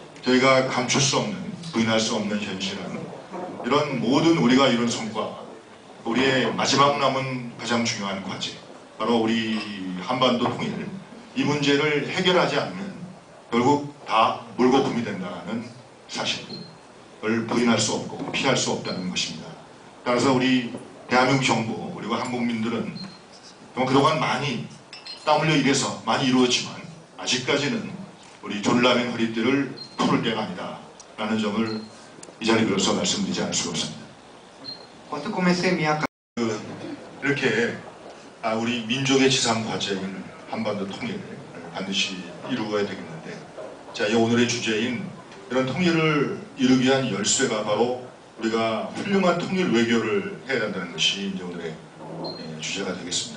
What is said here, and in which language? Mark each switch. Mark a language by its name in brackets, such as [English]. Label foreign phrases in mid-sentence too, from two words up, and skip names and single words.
[Korean] 저희가 감출 수 없는, 부인할 수 없는 현실은 이런 모든 우리가 이룬 성과, 우리의 마지막 남은 가장 중요한 과제, 바로 우리 한반도 통일, 이 문제를 해결하지 않으면 결국 다 물거품이 된다는 사실을 부인할 수 없고 피할 수 없다는 것입니다. 따라서 우리 대한민국 정부 그리고 한국민들은 그동안 많이 땀 흘려 일해서 많이 이루었지만 아직까지는 우리 졸라맨 허리띠를 풀을 때가 아니다 라는 점을 이 자리에 빌어서 말씀드리지 않을 수가 없습니다. [Portuguese] Quando eu comecei minha [Korean] 이렇게 우리 민족의 지상 과제인 한반도 통일을 반드시 이루어야 되겠는데, 자, 이 오늘의 주제인 이런 통일을 이루기 위한 열쇠가 바로 우리가 훌륭한 통일 외교를 해야 된다는 것이 이제 오늘의 주제가 되겠습니다.